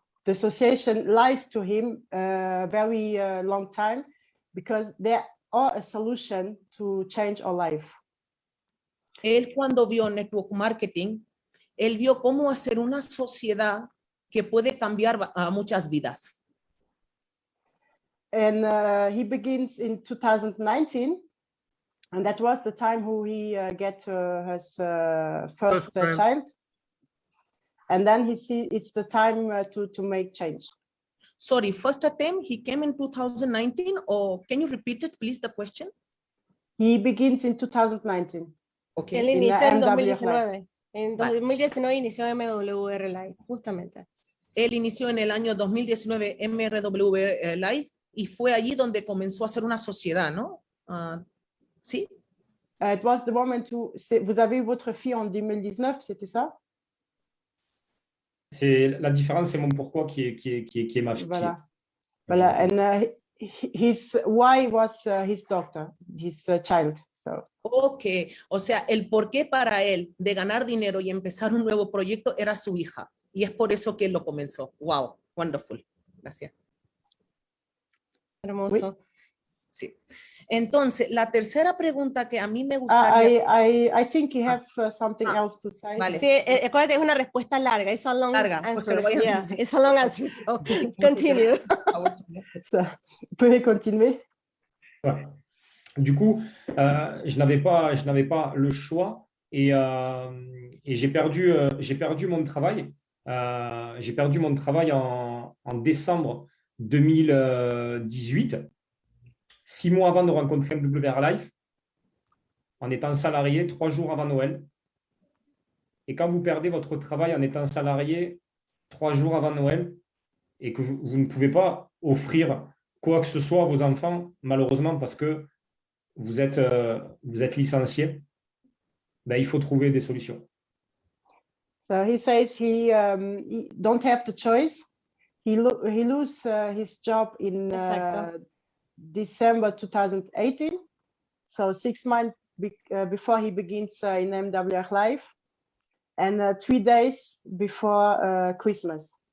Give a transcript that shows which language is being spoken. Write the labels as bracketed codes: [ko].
[en] The association lies to him very long time because there are a solution to change our life. [es] Él cuando vio network marketing, él vio cómo hacer una sociedad que puede cambiar a muchas vidas. [en] And he begins in 2019, and that was the time who he get his first child. And then he see it's the time to make change. Sorry, first attempt, he came in 2019, or can you repeat it, please, the question? He begins in 2019. Okay. [es] Él inició en 2019. En Vale. 2019 inició MWR Live, justamente. Él inició en el año 2019 MRW Live y fue allí donde comenzó a hacer una sociedad, ¿no? ¿Sí? [en] It was the moment to... [fr] Vous avez eu votre fille en 2019, c'était ça? La différence, c'est mon pourquoi qui est ma fille. Voilà. Voilà. [en] And his why was his daughter, his child. So. [es] Ok, o sea, el porqué para él de ganar dinero y empezar un nuevo proyecto era su hija. Y es por eso que él lo comenzó. [en] Wow, wonderful. [es] Gracias. Hermoso. [fr] Oui. [es] Sí. Entonces, la tercera pregunta que a mí me gustaría... [en] I think you have something else to say. [es] Vale. Sí, acuérdate, es una respuesta larga. [en] It's a long [es] Larga, pues que [en] answer. [es] lo vayan [en] Yeah, [es] diciendo. [en] it's a long answer. So continue. [fr] Vous pouvez continuer. Ouais. Du coup, je n'avais pas le choix et j'ai perdu mon travail. J'ai perdu mon travail en décembre 2018, 6 mois avant de rencontrer MWR Life, en étant salarié 3 jours avant Noël. Et quand vous perdez votre travail en étant salarié 3 jours avant Noël et que vous ne pouvez pas offrir quoi que ce soit à vos enfants, malheureusement, parce que vous êtes licencié, ben, il faut trouver des solutions. [en] So he says he don't have the choice. He lose his job in December 2018. So 6 months before he begins in MWR Life, and 3 days before Christmas.